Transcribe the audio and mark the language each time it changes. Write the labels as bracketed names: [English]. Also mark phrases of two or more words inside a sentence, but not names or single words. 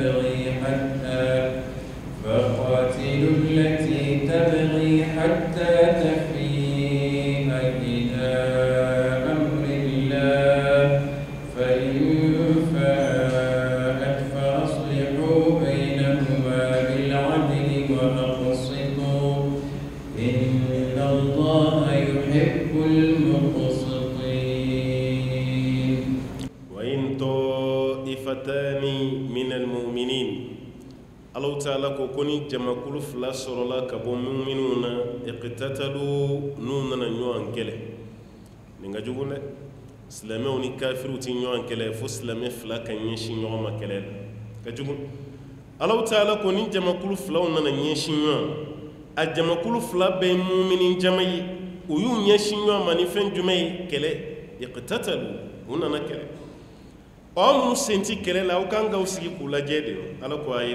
[Arabic] تبغي حتى تفيء إلى أمر الله فإن فاءت فأصلحوا بينهما بالعدل وأقسطوا إن الله يحب المقسطين وإن طائفتان من المؤمنين [Bambara] Allahu Taala ko koni jamakulu fila sɔrɔla ka bɔ mu'minunw na iqtatalu n'u nana ɲɔgɔn kɛlɛ nin ka jugu dɛ silamɛw ni kafiru ti ɲɔgɔn kɛlɛ fo silamɛ fila ka ɲɛsin ɲɔgɔn ma kɛlɛ la ka jugu Allahu Taala ko ni jamakulu filaw nana ɲɛsin ɲɔgɔn a jamakulu fila bɛɛ ye mumini jama ye u y'u ɲɛsin ɲɔgɔn ma ni fɛn jumɛn ye kɛlɛ iqtatalu u nana kɛlɛ aw minnu sen ti kɛlɛ la aw kan k'aw sigi k'u lajɛ de Ala ko a ye